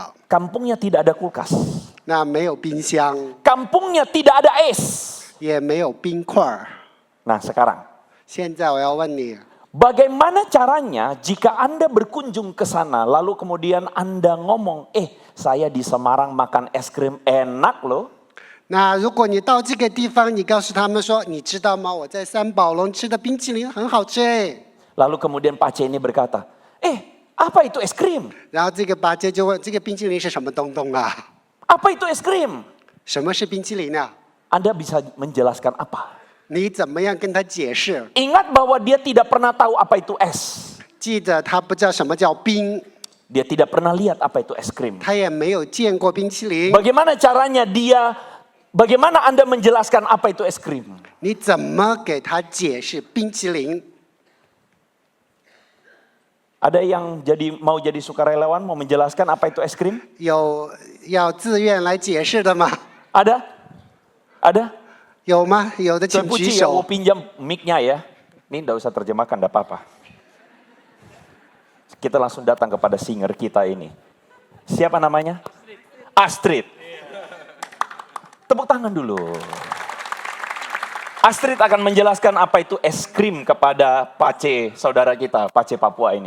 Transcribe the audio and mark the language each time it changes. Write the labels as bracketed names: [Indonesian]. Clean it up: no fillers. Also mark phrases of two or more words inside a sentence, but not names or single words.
[Indonesian] Kampungnya tidak ada kulkas. [Chinese] 那没有冰箱， [Indonesian] Kampungnya tidak ada es. [Chinese] 也没有冰块儿。 [Indonesian] Nah sekarang, [Chinese] 现在我要问你， [Indonesian] bagaimana caranya jika Anda berkunjung ke sana, lalu kemudian Anda ngomong, saya di Semarang makan es krim enak loh. [Chinese] 那如果你到这个地方，你告诉他们说，你知道吗？我在三宝龙吃的冰淇淋很好吃哎。 [Indonesian] Lalu kemudian Pak C ini berkata, apa itu es krim? [Chinese] 然后这个八戒就问，这个冰淇淋是什么东东啊？ [Indonesian] Apa itu es krim? [Chinese] 什么是冰淇淋啊？ [Indonesian] Anda bisa menjelaskan apa? [Chinese] 你怎么样跟他解释？ [Indonesian] Ingat bahwa dia tidak pernah tahu apa itu es. [Chinese] 记得他不知道什么叫冰， [Indonesian] Dia tidak pernah lihat apa itu es krim. [Chinese] 他也没有见过冰淇淋。 [Indonesian] Bagaimana Anda menjelaskan apa itu es krim? [Chinese] 你怎么给他解释冰淇淋？ [Indonesian] Ada yang mau jadi sukarelawan, mau menjelaskan apa itu es krim? [Chinese] 有要自愿来解释的吗？ [Indonesian] Ada? Ada? [Chinese] 有吗？有的请 [Indonesian] Tuan [Chinese] 举 [Indonesian] Puji ya, [Chinese] 手 [Indonesian] mau。pinjam mic-nya ya. Ini enggak usah terjemahkan, enggak apa-apa. Kita langsung datang kepada singer kita ini. Siapa namanya? Astrid. Tepuk tangan dulu. Astrid akan menjelaskan apa itu es krim kepada Pace, saudara kita, Pace Papua ini.